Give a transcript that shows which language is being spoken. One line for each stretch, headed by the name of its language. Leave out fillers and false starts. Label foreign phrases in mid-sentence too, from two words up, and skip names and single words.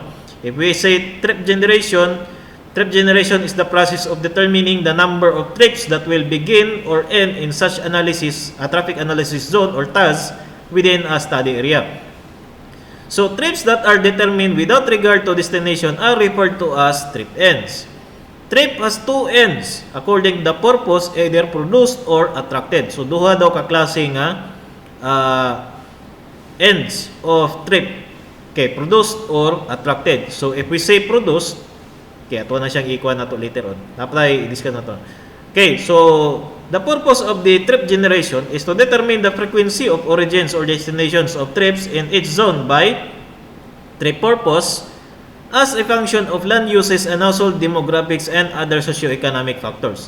English: If we say trip generation is the process of determining the number of trips that will begin or end in such analysis, a traffic analysis zone or task within a study area. So trips that are determined without regard to destination are referred to as trip ends. Trip has two ends according the purpose, either produced or attracted.
Cebuano: So duha daw ka klase nga
English: ends of trip. Okay, produced or attracted. So if we say produced,
Cebuano: okay, ato na siyang ikuha na to
English: later on.
Cebuano: Dapat i-discuss na to.
English: Okay, so the purpose of the trip generation is to determine the frequency of origins or destinations of trips in each zone by trip purpose as a function of land uses and household demographics and other socioeconomic factors.